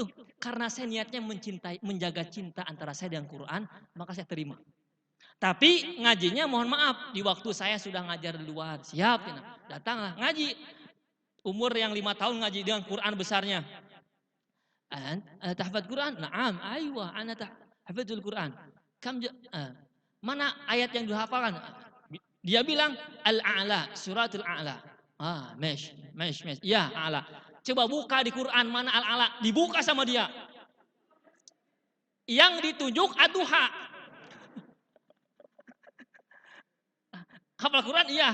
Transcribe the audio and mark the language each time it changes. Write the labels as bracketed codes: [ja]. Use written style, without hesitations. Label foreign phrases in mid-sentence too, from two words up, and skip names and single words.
[id] Karena saya niatnya menjaga cinta antara saya dengan Quran, maka saya terima. Tapi ngajinya mohon maaf, di waktu saya sudah ngajar di luar. Siap, ya. Datanglah ngaji. Umur yang 5 tahun ngaji dengan Quran besarnya. [ar] تحفظ القرآن? نعم، أيوه، أنا تحفظ القرآن. [id] Mana ayat yang dihafalkan? Dia bilang Al-A'la, suratul A'la. Mesh. Ya, A'la. Coba buka di Quran mana Al-A'la, dibuka sama dia. Yang ditunjuk Ad-Duha. Hafal Quran? Iya.